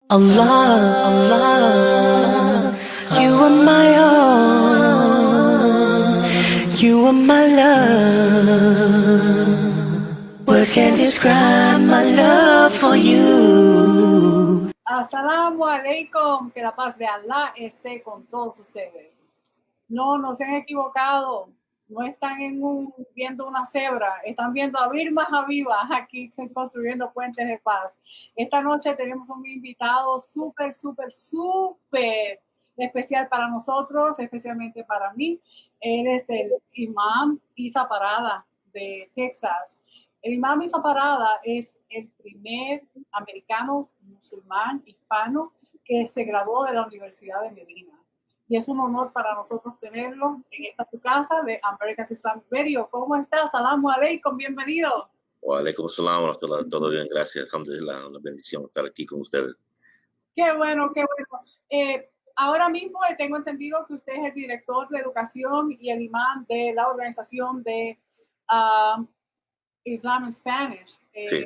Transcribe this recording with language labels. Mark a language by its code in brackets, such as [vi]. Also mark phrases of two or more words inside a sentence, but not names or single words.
[en] Allah, Allah, you are my all, you are my love. Words can't describe my love for you. [ar] السلام عليكم, [es] que la paz de Allah esté con todos ustedes. No se han equivocado, no están viendo una cebra, están viendo a Vilma Habiba aquí construyendo puentes de paz. Esta noche tenemos un invitado súper especial para nosotros, especialmente para mí. Él es el imam Isa Parada de Texas. El imam Isa Parada es el primer americano musulmán hispano que se graduó de la Universidad de Medina. Y es un honor para nosotros tenerlo en esta su casa de America's Islamic Radio. ¿Cómo estás? [ar] سلام عليكم, bienvenido. وعليكم السلام, [es] todo bien, gracias. Alhamdulillah, una bendición estar aquí con ustedes. Qué bueno, qué bueno. Ahora mismo tengo entendido que usted es el director de educación y el imán de la organización de Islam in Spanish Sí.